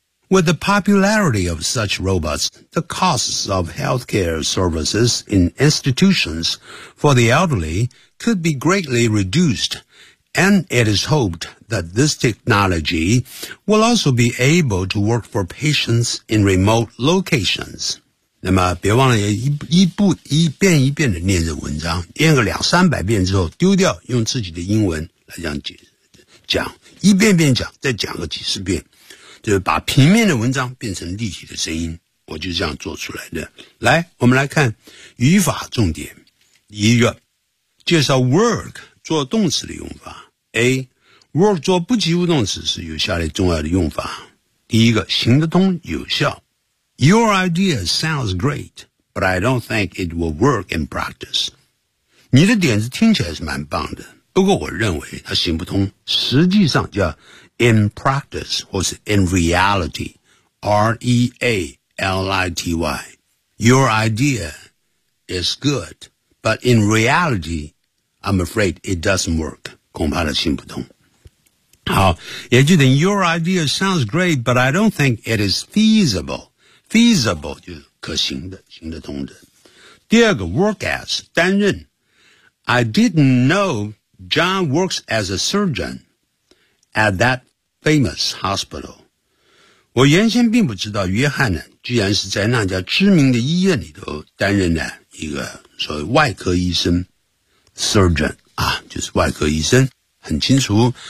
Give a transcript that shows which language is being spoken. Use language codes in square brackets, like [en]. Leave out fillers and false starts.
[en] With the popularity of such robots, the costs of healthcare services in institutions for the elderly could be greatly reduced. And it is hoped that this technology will also be able to work for patients in remote locations. [zh] 那么别忘了 一遍一遍的念着文章，念个两三百遍之后丢掉，用自己的英文来这样讲，一遍遍讲，再讲个几十遍，就是把平面的文章变成立体的声音，我就这样做出来的。来，我们来看语法重点。一个，介绍 work 做动词的用法。 A, work 做不及物动词是有下列重要的用法。第一个，行得通，有效。 [en] Your idea sounds great, but I don't think it will work in practice. [zh] 你的点子听起来是蛮棒的，不过我认为它行不通。实际上叫 [en] in practice, [zh] 或是 [en] in reality, [zh] R-E-A-L-I-T-Y. [en] Your idea is good, but in reality, I'm afraid it doesn't work. [zh] 恐怕他行不通。好，也就等于 [en] Your idea sounds great, but I don't think it is feasible. [zh] Feasible 就是可行的，行得通的。第二个 [en] work as [zh] 担任。 [en] I didn't know John works as a surgeon at that famous hospital. [zh] 我原先并不知道约翰呢，居然是在那家知名的医院里头担任的一个所谓外科医生 surgeon. 啊，就是外科医生，很清楚。